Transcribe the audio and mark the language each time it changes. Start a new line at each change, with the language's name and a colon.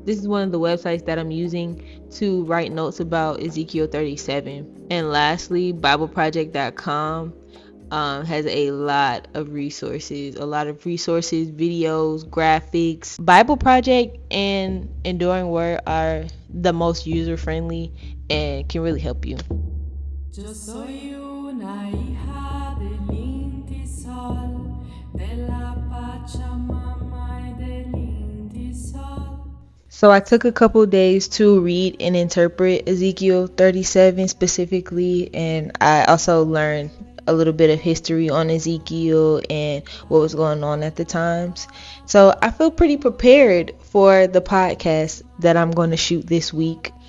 English: This is one of the websites that I'm using to write notes about Ezekiel 37. And lastly, BibleProject.com has a lot of resources, videos, graphics. Bible Project and Enduring Word are the most user-friendly and can really help you.
Spanish: Yo soy una hija del Inti Sol, de la Pachamama y del Inti Sol.
English: So I took a couple days to read and interpret Ezekiel 37 specifically, and I also learned a little bit of history on Ezekiel and what was going on at the times. So I feel pretty prepared for the podcast that I'm going to shoot this week.